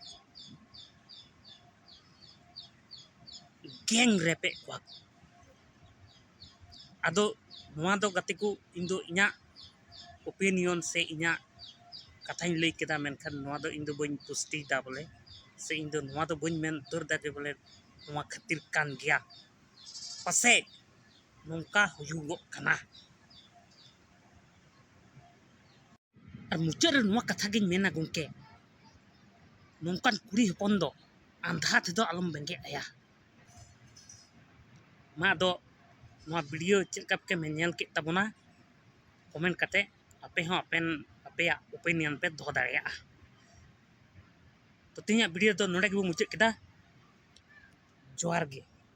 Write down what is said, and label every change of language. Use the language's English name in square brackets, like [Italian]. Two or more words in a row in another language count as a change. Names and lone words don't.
[Mundari] गैंग रेपे को आदो नवा दो गति को इन दो इना ओपिनियन से इना कथाई लई केदा मेनखान नवा दो इन दो बइन पुष्टि दा बोले से इन दो नवा दो बइन मेन उतर दा जे बोले नवा खातिर कान गया पसे नौका हुयुगो कना और मुचाद कथा गिन मेना गंके नौकान कुड़ी हपन दो आंधा तेदो आलम बेंगे आया मा दो नवा वीडियो चेका पे नेल के तबना कमेंट कते आपे हो अपेया ओपिनियन पे दो दाड़िया तो तीन वीडियो तो नोडे गेबो मुचाद केदा जोहार गे।